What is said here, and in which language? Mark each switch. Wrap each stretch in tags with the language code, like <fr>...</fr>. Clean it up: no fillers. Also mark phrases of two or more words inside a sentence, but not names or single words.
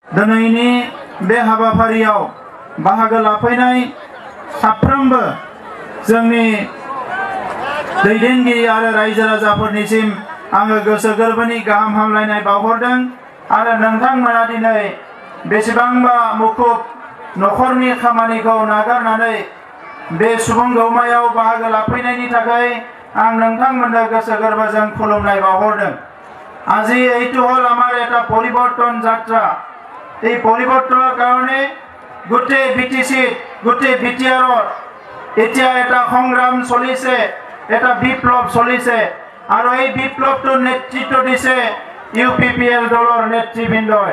<brx>दिनैनि बे हाबाफारियाव बाहागो लाफैनाय साफ्रोमबो जोंनि दैदेनगिरि आरो रायजो राजाफोरनिसिम आङो गोसो गोरबोनि गाहाम हामलायनाय बावहरदों आरो नोंथांमोना दिनै बेसेबांबा मुखुब नखरनि खामानिखौ नागारनानै बे सुबुं गौमायाव बाहागो लाफैनायनि थाखाय आं नोंथांमोननो गोसो गोरबोजों खुलुमनाय बावहरदों।</brx> <as>আজি এইটো হল আমাৰ এটা পৰিৱৰ্তন যাত্ৰা। এই পৰিৱৰ্তনৰ কাৰণে গোটেই বিটিসি গোটেই বিটিআৰৰ এতিয়া এটা সংগ্ৰাম চলিছে, এটা বিপ্লৱ চলিছে আৰু এই বিপ্লৱটোৰ নেতৃত্ব দিছে ইউপিপিএল দলৰ নেতৃবৃন্দই।</as>